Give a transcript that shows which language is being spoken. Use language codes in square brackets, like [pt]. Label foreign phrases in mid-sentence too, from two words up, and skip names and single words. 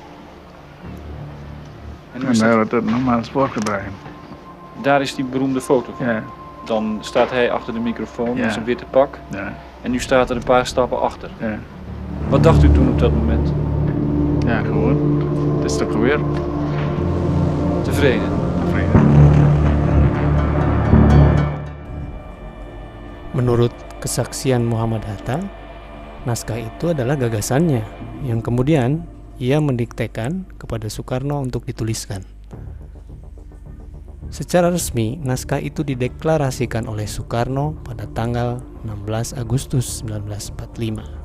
[nl] En daar wordt het nogmaals voorgedragen. Daar is die beroemde foto van. Ja, Dan staat hij achter de microfoon Ja. met zijn witte pak. ja, En nu staat er een paar stappen achter. ja. Wat dacht u toen op dat moment? Ja, gewoon. Het is toch gebeurd? Tevreden? [id] Menurut kesaksian Muhammad Hatta, naskah itu adalah gagasannya yang kemudian ia mendiktekan kepada Soekarno untuk dituliskan. Secara resmi, naskah itu dideklarasikan oleh Soekarno pada tanggal 16 Agustus 1945.